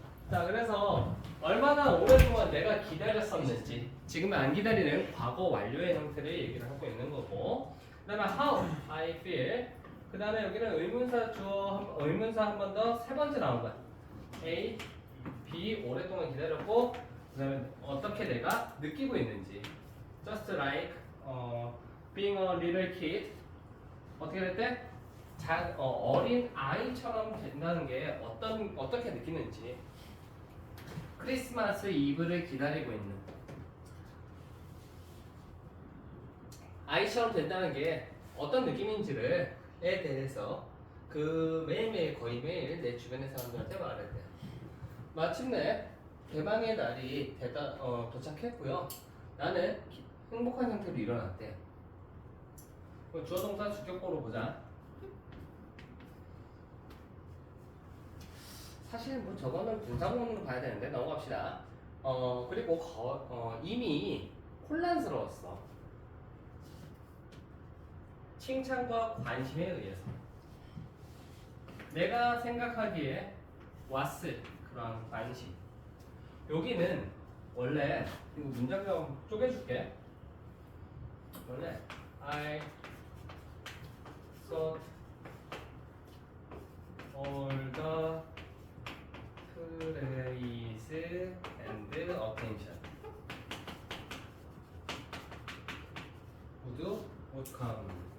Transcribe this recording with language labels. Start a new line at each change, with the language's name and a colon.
Korean: 자, 그래서 얼마나 오랫동안 내가 기다렸었는지, 지금은 안 기다리는 과거 완료의 형태를 얘기를 하고 있는 거고, 그 다음에
English: how I feel,
Korean: 그 다음에 여기는 의문사 주어, 의문사 한 번 더 세 번째 나온 거야. A, B 오랫동안 기다렸고, 그 다음에 어떻게 내가 느끼고 있는지.
English: Just like being a little kid.
Korean: 어떻게 됐대? 어린 아이처럼 된다는 게 어떻게 느끼는지. 크리스마스 이브를 기다리고 있는 아이처럼 된다는 게 어떤 느낌인지에 대해서 그 매일매일, 거의 매일 내 주변의 사람들한테 말했대. 마침내 대망의 날이 도착했고요. 나는 행복한 상태로 일어났대. 주어 동사 주격보로 보자. 사실 뭐 저거는 분사구문으로 봐야 되는데 넘어갑시다. 그리고 이미 혼란스러웠어. 칭찬과 관심에 의해서 내가 생각하기에 왔을 그런 관심. 여기는 원래 이거 문장 좀 쪼개줄게. 원래
English: I thought all the praise and attention would come.